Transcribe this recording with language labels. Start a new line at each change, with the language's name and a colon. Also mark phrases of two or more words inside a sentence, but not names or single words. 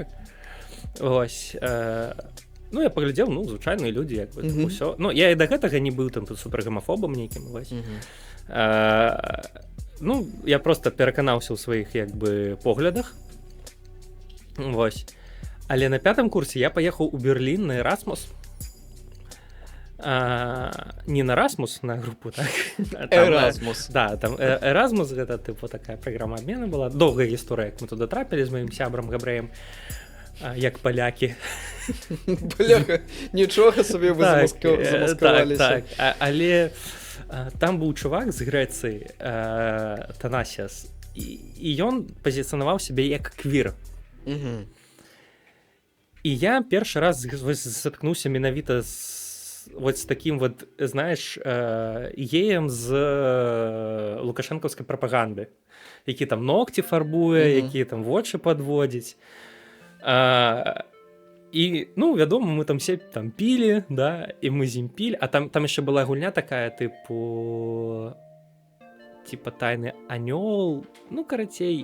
Belarusian: Вось, ну, я паглядзеў, ну, звычайныя людзі, як бы, ўсё. Ну, я і да гэтага не быў там супергамафобам нейкім, вось. Ну, я проста пераканаўся ў сваіх, як бы, поглядах. Вось. Але на 5-м курсе я паехаў у Берлін на Erasmus. Не на Erasmus, на групу, так? Erasmus. Да, там Erasmus, гэта, типу, такая праграма абмену была. Доўгая гісторыя, як мы туды трапілі з маім сябрам Габрэем, як палякі. Бляха, нічога сабе вы замаскаваліся. Так, але там быў чувак з Грэцыі, Танасіас, і ён пазіцыянаваў сябе як квір. І я першы раз заткнуўся менавіта
Russian: вот с таким вот, знаешь,
Belarusian: геем з лукашэнкаўскай прапаганды, які там ногці фарбуе, які там вочы падводзіць. І, ну, вядома, мы там все там пілі, да, і мы з ім пілі, а там яшчэ была гульня такая, типа тайны анёл, ну, карацей.